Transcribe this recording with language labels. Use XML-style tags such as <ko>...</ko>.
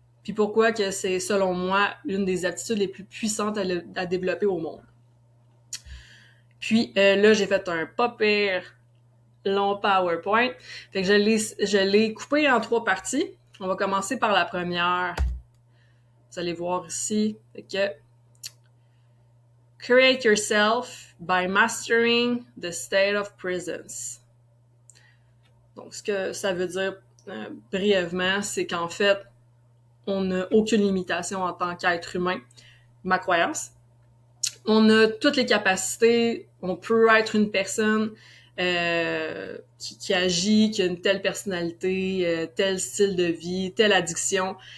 <fr>Puis pourquoi que c'est, selon moi, l'une des aptitudes les plus puissantes à développer au monde. Puis là, j'ai fait un pas pire long PowerPoint. Fait que je l'ai coupé en 3 parties. On va commencer par la première. Vous allez voir ici. Fait que</fr> <en>Create yourself by mastering the state of presence.</en> <fr>Donc, ce que ça veut dire brièvement, c'est qu'en fait, on n'a aucune limitation en tant qu'être humain. Ma croyance. On a toutes les capacités. On peut être une personne qui agit, qui a une telle personnalité, tel style de vie, telle addiction.</fr>